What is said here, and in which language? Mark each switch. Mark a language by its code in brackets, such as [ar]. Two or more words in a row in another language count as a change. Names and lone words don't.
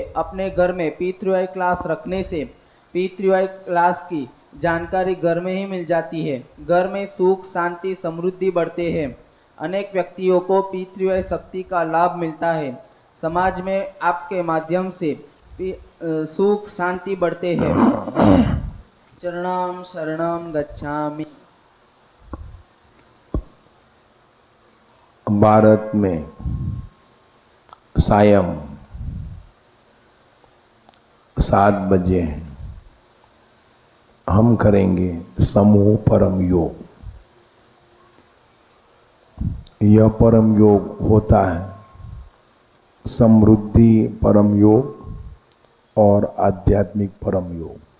[hi] अपने घर में पितृवाय क्लास रखने से पितृवाय क्लास की जानकारी घर में ही मिल जाती है। घर में सुख शांति समृद्धि बढ़ते हैं। अनेक व्यक्तियों को पितृवाय शक्ति का लाभ मिलता है। समाज में आपके माध्यम से सुख शांति बढ़ते हैं। [sa] चरणाम शरणम गच्छामि। [hi] भारत में सायं 7 बजे हम करेंगे समूह परम योग। यह परम योग होता है समृद्धि परम योग और आध्यात्मिक परम योग।